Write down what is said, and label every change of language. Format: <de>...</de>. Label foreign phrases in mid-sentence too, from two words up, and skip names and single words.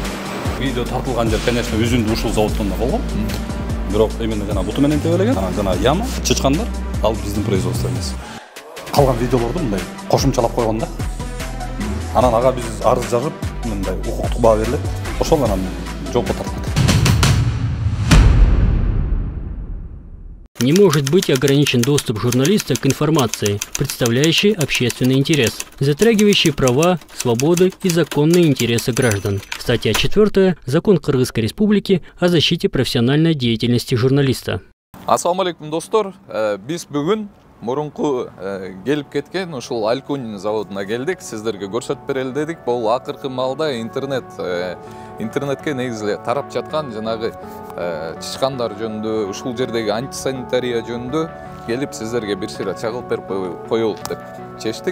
<ky>Видео тартылган жер, конечно, өзүндө ушул заводдон болгон. Бирок именно жана буту менен тебелеген, жана яма, чычкандар ал биздин производство эмес. Калган видеолорду мындай кошумчалап койгон да. Анан ага биз арыз жазып, мындай укуктук баа берилет. Ошол анан жоопко тартылат.</ky> <ru>Не может быть ограничен доступ журналиста к информации, представляющей общественный интерес, затрагивающей права, свободы и законные интересы граждан. Статья 4. Закон Кыргызской Республики о защите профессиональной деятельности журналиста.</ru> <ky>Ассаламу алейкум достор. Биз бүгүн мурунку келип кеткен ушул Альконин заводуна келдик. Сиздерге көрсөтүп берели дедик. Бул акыркы маалда интернетке негизи тарап жаткан жанагы чычкандар жөнүндө, ушул жердеги антисанитария жөнүндө келип сиздерге бир сыйра чагылып берип коелук деп чечтик.</ky>